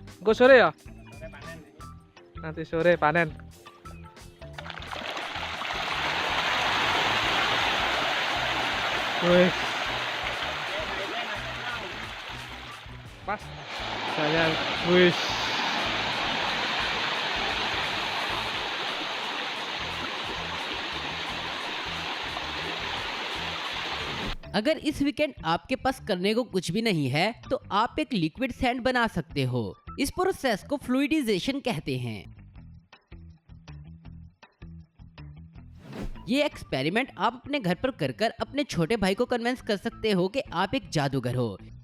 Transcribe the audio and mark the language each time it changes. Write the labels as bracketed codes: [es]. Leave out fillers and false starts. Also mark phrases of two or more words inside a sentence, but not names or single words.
[jv] Sore panen iki. [id] Nanti sore panen. Wih, pas. Saya, wih. [hi] अगर इस वीकेंड आपके पास करने को कुछ भी नहीं है तो आप एक लिक्विड सैंड बना सकते हो। इस प्रोसेस को फ्लूइडाइजेशन कहते हैं। ये एक्सपेरिमेंट आप अपने घर पर कर अपने छोटे भाई को कन्विंस कर सकते हो कि आप एक जादूगर हो।